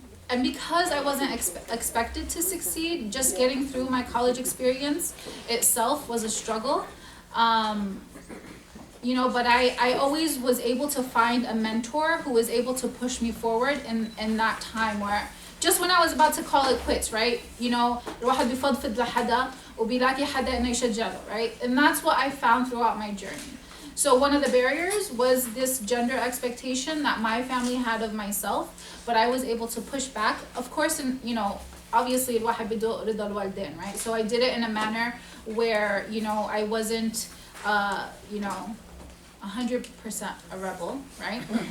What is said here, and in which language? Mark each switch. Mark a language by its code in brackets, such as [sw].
[en] And because I wasn't expected to succeed, just getting through my college experience itself was a struggle. You know, but I always was able to find a mentor who was able to push me forward in that time where, just when I was about to call it quits, right? You know, [ar] الواحد بيفضفض لحدا وبيلاقي حدا إنه يشجعه, [en] right? And that's what I found throughout my journey. So one of the barriers was this gender expectation that my family had of myself, but I was able to push back. Of course, and you know, obviously, [ar] الواحد بده رضا الوالدين, [en] right? So I did it in a manner where, you know, I wasn't, you know, 100% a rebel, right?